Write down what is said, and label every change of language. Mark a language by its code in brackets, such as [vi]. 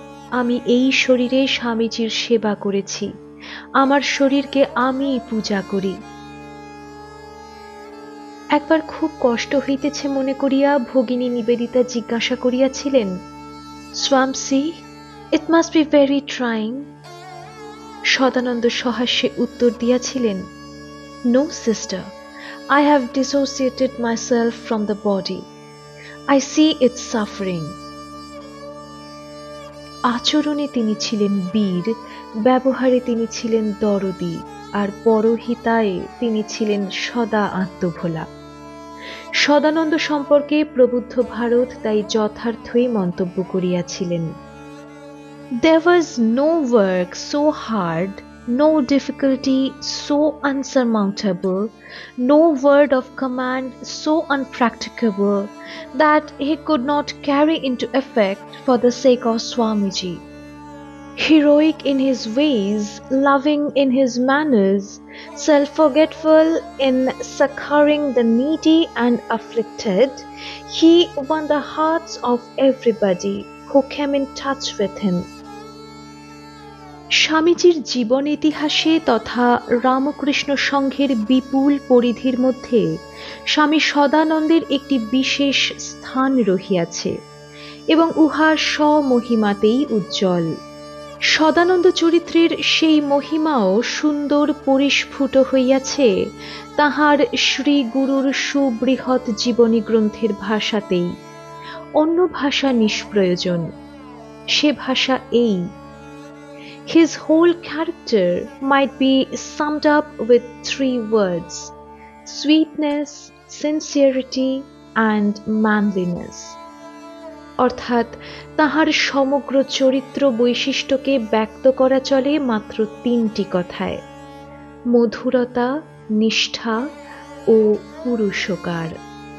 [bn] আমি এই শরীরে স্বামীজির সেবা করেছি, আমার শরীরকে আমিই পূজা করি। একবার খুব কষ্ট হইতেছে মনে করিয়া ভগিনী নিবেদিতা জিজ্ঞাসা করিয়াছিলেন, স্বামসি, [en] It must be very trying. [bn] Sadananda সহাস্যে উত্তর দিয়াছিলেন, [en] No sister, I have dissociated myself from the body. I see its suffering. [bn] আচরণে তিনি ছিলেন বীর, ব্যবহারে তিনি ছিলেন দরদী, আর পরহিতায় তিনি ছিলেন সদা আত্মভোলা। সদানন্দ সম্পর্কে প্রবুদ্ধ ভারত তাই যথার্থই মন্তব্য করিয়াছিলেন, [en] There was no work so hard, no difficulty so unsurmountable, no word of command so unpracticable that he could not carry into effect for the sake of Swamiji. Heroic in his ways, loving in his manners, self-forgetful in succoring the needy and afflicted, he won the hearts of everybody who came in touch with him. [bn] স্বামীজির জীবন ইতিহাসে তথা রামকৃষ্ণ সংঘের বিপুল পরিধির মধ্যে স্বামী সদানন্দের একটি বিশেষ স্থান রহিয়াছে এবং উহা স্বমহিমাতেই উজ্জ্বল। সদানন্দ চরিত্রের সেই মহিমাও সুন্দর পরিস্ফুট হইয়াছে তাহার শ্রী গুরুর সুবৃহৎ জীবনী গ্রন্থের ভাষাতেই। অন্য ভাষা নিষ্প্রয়োজন, সে ভাষা এই, [en] His whole character might be summed up with 3 words: sweetness, sincerity and manliness. [bn] অর্থাৎ তাহার সমগ্র চরিত্র বৈশিষ্ট্যকে ব্যক্ত করা চলে মাত্র 3টি কথায়: মধুরতা, নিষ্ঠা ও পুরুষকার।